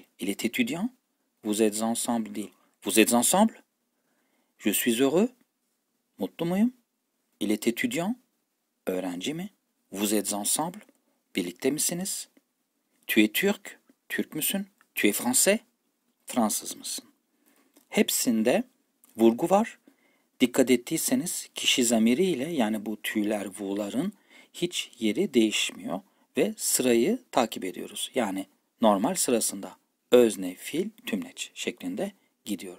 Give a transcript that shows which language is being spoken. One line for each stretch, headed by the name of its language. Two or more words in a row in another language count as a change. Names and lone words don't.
French: Il est étudiant? Vous êtes ensemble değil. Vous êtes ensemble? Je suis heureux?
Turkish: Mutlu muyum?
French: Il est étudiant?
Turkish: Öğrenci mi?
French: Vous êtes ensemble?
Turkish: Birlikte misiniz?
French: Tu es
Turkish: Türk? Türk müsün?
French: Tu es français?
Turkish: Fransız mısın? Hepsinde vurgu var. Dikkat ettiyseniz kişi zamiriyle yani bu tüyler, vu'ların hiç yeri değişmiyor ve sırayı takip ediyoruz. Yani normal sırasında özne, fiil, tümleç şeklinde gidiyor.